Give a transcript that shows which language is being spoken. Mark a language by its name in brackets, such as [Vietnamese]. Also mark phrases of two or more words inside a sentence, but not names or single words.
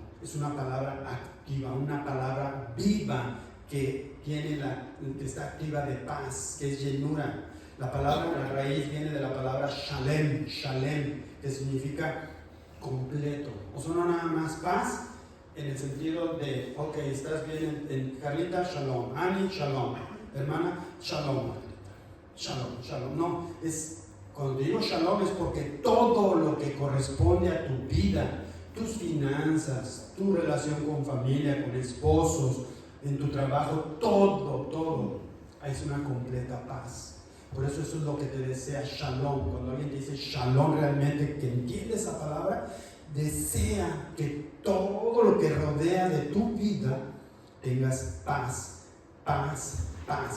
[Spanish] Es una palabra activa, una palabra viva que está activa de paz, que es llenura. La raíz viene de la palabra shalem, que significa completo. O sea, no nada más paz en el sentido de, ok, estás bien en Carlita, shalom, Ani, shalom, hermana, [Hebrew] שלום, שלום. [Spanish] No, cuando digo shalom es porque todo lo que corresponde a tu vida, tus finanzas, tu relación con familia, con esposos, en tu trabajo, todo, es una completa paz. Por eso es lo que te desea shalom. Cuando alguien te dice shalom, realmente que entiende esa palabra, desea que todo lo que rodea de tu vida tengas paz paz, paz.